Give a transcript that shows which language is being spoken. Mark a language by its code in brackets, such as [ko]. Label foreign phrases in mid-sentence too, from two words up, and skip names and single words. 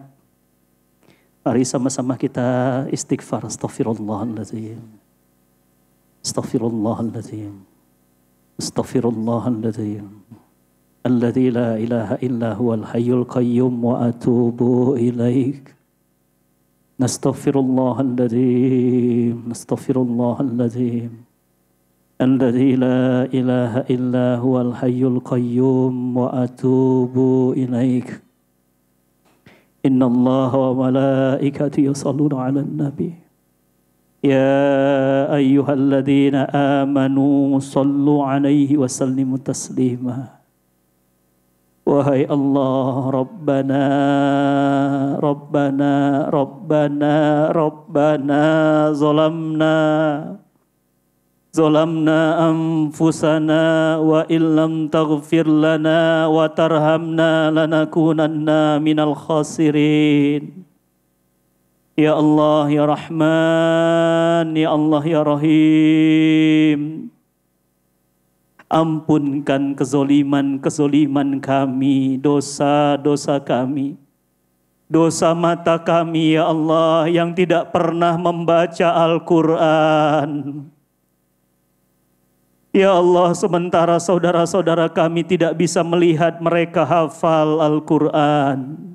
[id] Mari sama-sama kita istighfar. [ar] أستغفر الله العظيم. أستغفر الله العظيم. أستغفر الله العظيم. الذي لا إله إلا هو الحي القيوم وأتوب إليك. نستغفر الله العظيم. نستغفر الله العظيم. الذي لا إله إلا هو الحي القيوم وأتوب إليك. إن الله وملائكتي يصلون على نبي. يا أيها الذين آمنوا صلوا عليه وسلموا تسليما. Wahai الله، ربنا، ربنا، ربنا، ربنا، ظلمنا أنفسنا وإن لم تغفر لنا وترحمنا لنكونن من الخاسرين. يا الله، يا رحمن، يا الله، يا رحيم. [id] Ampunkan kezoliman kami, dosa-dosa kami. Dosa mata kami, [ar] يا الله, [id] yang tidak pernah membaca Al-Quran. [ar] يا الله, [id] sementara saudara-saudara kami tidak bisa melihat mereka hafal Al-Quran.